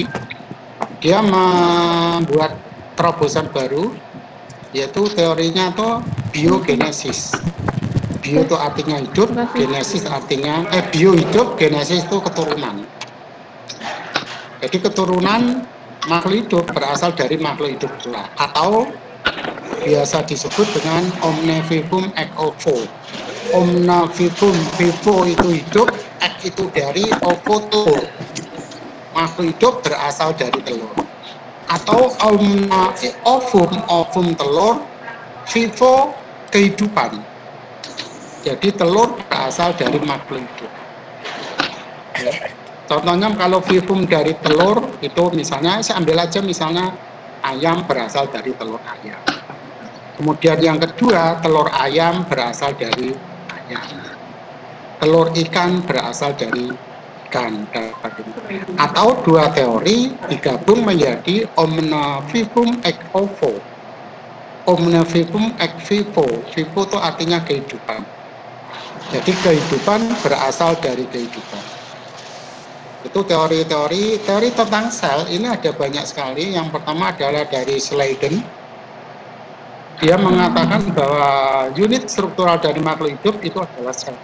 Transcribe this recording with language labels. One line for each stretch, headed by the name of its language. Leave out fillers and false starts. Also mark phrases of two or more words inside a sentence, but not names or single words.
Indonesian: Dia membuat terobosan baru, yaitu teorinya itu biogenesis. Bio itu artinya hidup, genesis artinya bio hidup, genesis itu keturunan. Jadi keturunan makhluk hidup berasal dari makhluk hidup pula, atau biasa disebut dengan
Latin: omne vivum ex ovo. Omne vivum,
Indonesian: vivo itu hidup, ex itu dari, ovo telur. Makhluk hidup berasal dari telur. Atau
Latin: omne ovum,
Indonesian: ovum telur, vivo kehidupan. Jadi telur berasal dari makhluk hidup. Ya. Contohnya kalau vivum dari telur itu misalnya, saya ambil aja misalnya ayam berasal dari telur ayam. Kemudian yang kedua, telur ayam berasal dari ayam. Telur ikan berasal dari ikan. Atau dua teori digabung menjadi
Latin: omne vivum ex ovo. Omne vivum ex vivo.
Indonesian: Vivo itu artinya kehidupan. Jadi kehidupan berasal dari kehidupan. Itu teori tentang sel ini ada banyak sekali. Yang pertama adalah dari Sladen. Dia mengatakan bahwa unit struktural dari makhluk hidup itu adalah sel.